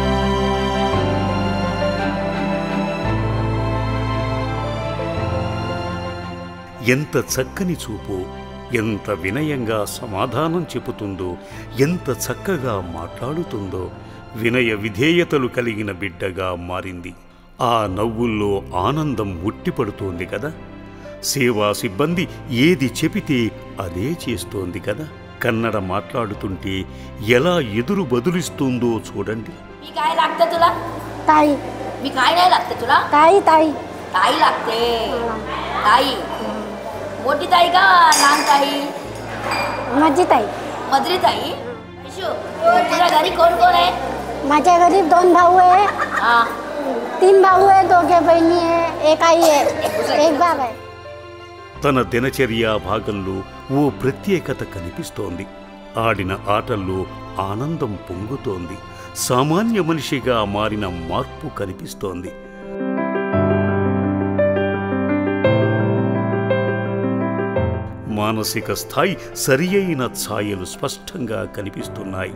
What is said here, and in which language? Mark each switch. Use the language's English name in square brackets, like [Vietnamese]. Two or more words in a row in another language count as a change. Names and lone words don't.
[Telugu] ఎంత చక్కని చూపో, ఎంత వినయంగా సమాధానం చెబుతుందో, ఎంత చక్కగా మాట్లాడుతుందో, వినయ విధేయతలు కలిగిన బిడ్డగా మారింది. ఆ నవ్వుల్లో ఆనందం ఉట్టిపడుతోంది కదా. సేవా సిబ్బంది ఏది చెబితే అదే చేస్తోంది కదా. కన్నడ మాట్లాడుతుంటే ఎలా ఎదురు బదులిస్తుందో చూడండి. [Marathi] मी काय लागते तुला? ताई. मी काय नाही लागते तुला? ताई ताई ताई लागते. ताई मोठी ताई का लहान ताई? माझी ताई. मधली ताई. इशू तुझ्या घरी कोण कोण आहे? माझ्या घरी 2 भाऊ आहे. हा 3 भाऊ आहे, 2 बहिणी आहे, एक आई आहे, एक बाबा आहे. [Telugu] తన దినచర్య భాగంలో ఓ ప్రత్యేకత కనిపిస్తోంది. ఆడిన ఆటల్లో ఆనందం పొంగుతోంది. సామాన్య మనిషిగా మారిన మార్పు కనిపిస్తోంది. మానసిక స్థాయి సరియైన ఛాయలు స్పష్టంగా కనిపిస్తున్నాయి.